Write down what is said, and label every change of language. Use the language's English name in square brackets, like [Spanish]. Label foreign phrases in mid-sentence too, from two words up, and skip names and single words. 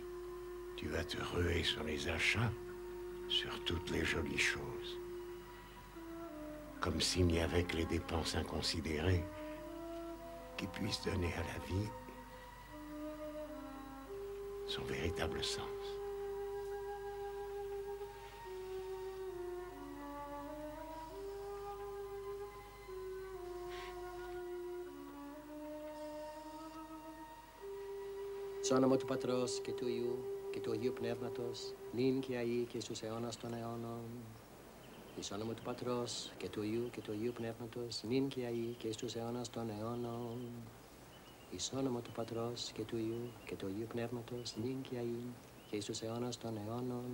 [French] Tu vas te ruer sur les achats, sur toutes les jolies choses. Comme s'il n'y avait que les dépenses inconsidérées qui puissent donner à la vie son véritable sens. [Greek] Σ' όνομα του Πατρός και του Υιού και του Αγίου Πνεύματος, νυν και αεί και στους αιώνας των αιώνων. Εις όνομα του Πατρός και του Υιού και του Αγίου Πνεύματος, νυν και αεί και στους αιώνας των αιώνων. Εις όνομα του Πατρός και του Υιού και του Αγίου Πνεύματος, νυν και αεί και στους αιώνας των αιώνων.